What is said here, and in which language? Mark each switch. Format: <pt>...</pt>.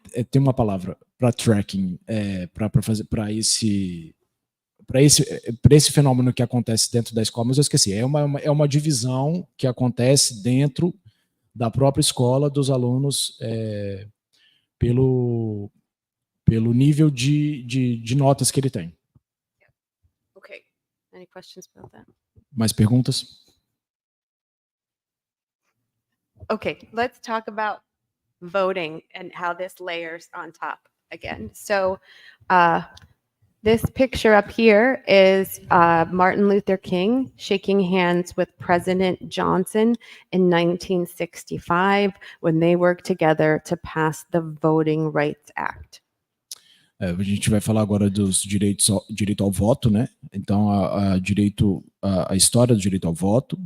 <pt>Tem uma palavra para tracking, para esse fenômeno que acontece dentro da escola, mas eu esqueci. É uma divisão que acontece dentro da própria escola dos alunos pelo nível de notas que ele tem.</pt> <en>Okay. Any questions about that?</en> <pt>Mais perguntas?</pt> <en>Okay, let's talk about voting and how this layers on top again. So this picture up here is Martin Luther King shaking hands with President Johnson in 1965 when they worked together to pass the Voting Rights Act.</en> <pt>A gente vai falar agora dos direito ao voto, né? Então, a história do direito ao voto.</pt>